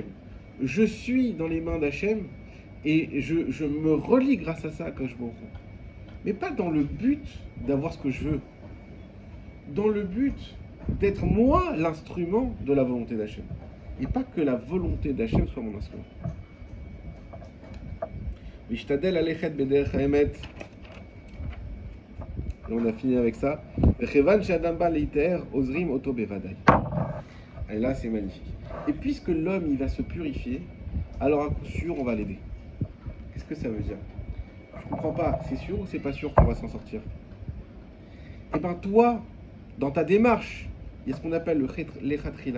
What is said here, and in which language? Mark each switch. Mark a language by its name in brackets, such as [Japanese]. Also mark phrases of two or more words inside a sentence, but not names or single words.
[French] Je suis dans les mains d'Hachem et je me relie grâce à ça quand je m'en rends. Mais pas dans le but d'avoir ce que je veux. Dans le but d'être moi l'instrument de la volonté d'Hachem. Et pas que la volonté d'Hachem soit mon instrument. [Hebrew] וישתדל ללכת בדרך האמת. [French] Et on a fini avec ça. Et là, c'est magnifique. Et puisque l'homme, il va se purifier, alors à coup sûr, on va l'aider. Qu'est-ce que ça veut dire? Je ne comprends pas. C'est sûr ou c'est pas sûr qu'on va s'en sortir? Eh bien, toi, dans ta démarche, il y a ce qu'on appelle l'echatrila.